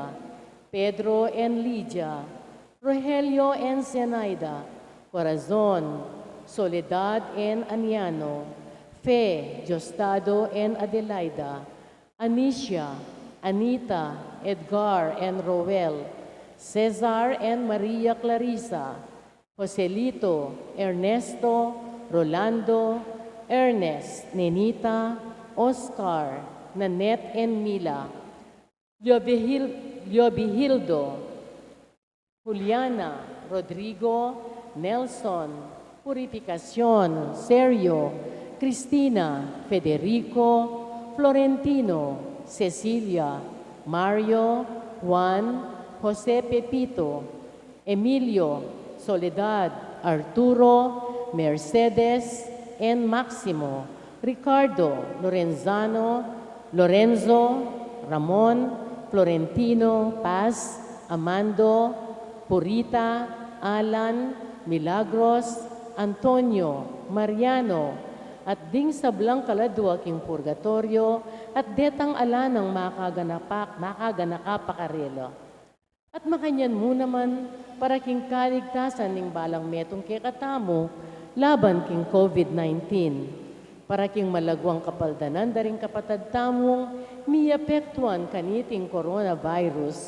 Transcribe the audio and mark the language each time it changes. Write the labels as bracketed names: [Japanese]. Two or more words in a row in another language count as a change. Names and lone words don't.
[English] Pedro and Lydia, Rogelio and Zenaida, Corazon, Soledad and Aniano, Fe, Diosdado and Adelaida, Anicia, Anita, Edgar and Roel, Cesar and Maria Clarissa, Joselito, Ernesto, Rolando, Ernest, Nenita, Oscar, Nanette and Mila, Liobihildo, Juliana, Rodrigo, Nelson, Purificación, Sergio, Cristina, Federico, Florentino, Cecilia, Mario, Juan, Jose Pepito, Emilio, Soledad, Arturo, Mercedes, and Maximo, Ricardo, Lorenzano, Lorenzo, Ramon, Florentino, Paz, Amando, Purita, Alan, Milagros, Antonio, Mariano, [Pampanga] at ding sablang kaladwa king purgatorio, at detang ala ng makaganakapakarelo. At makanyan mo naman para king kaligtasan ning balang metong kekatamo, laban king COVID-19. Para king malagwang kapaldanan daring kapatad tamong miapektuan kaniting coronavirus.